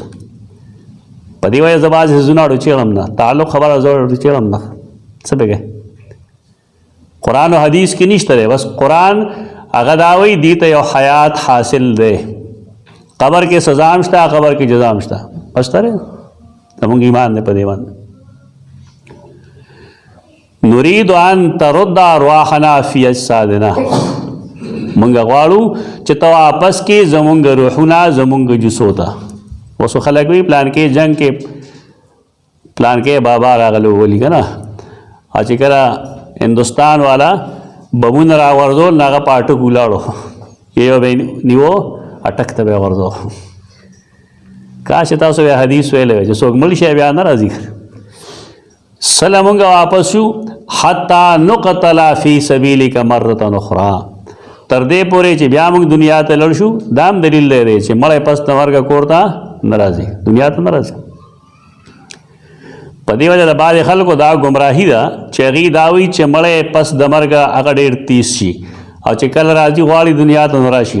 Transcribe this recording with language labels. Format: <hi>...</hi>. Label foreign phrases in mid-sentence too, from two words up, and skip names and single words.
<ps>په دې وجه زه بعضې حزبونه اړو چېړم نه، تعلق خبره زه اړو چېړم نه، څه پکې قرآن او حدیث کې نشته دی. بس قرآن هغه دا وایي دې ته یو حیات حاصل دی، قبر کې سزا هم شته، قبر کې جزا هم شته، بس ترې زموږ ایمان دی په دې باندې.</ps> <ar>نريد ان ترد ارواحنا فی اجسادنا،</ar> <ps>مونږ غواړو چې ته واپس کې زمونږ روحونه زمونږ جسو ته. اوس خلک وي پلان کې جنگ کې پلان کې بابا راغلو ولي که نه، او چې کله هندوستان والا بمونه راغورځول نو هغه په اټک ولاړو، یو به یې نیو اټک ته به یې غورځو. کاش تاسو بیا حدیث ویلی وی چې څوک مړ شي بیا نه راځي.</ps> <ar>سله</ar> <ps>مونږ واپس شو</ps> <ar>حتی نقتل فی سبیلک مرة اخرى،</ar> <ps>تر دې پورې چې بیا موږ دنیا ته لړ شو. دا هم دلیل دی چې مړی پس د مرګه کور ته نه راځي، دنیا ته نه راځي. په دې وجه د بعضې خلکو دا ګمراهي ده چې هغوی دا وایي چې مړی پس د مرګه هغه ډېر تیز شي، او چې کله راځي غواړي دنیا ته نه راشي.</ps>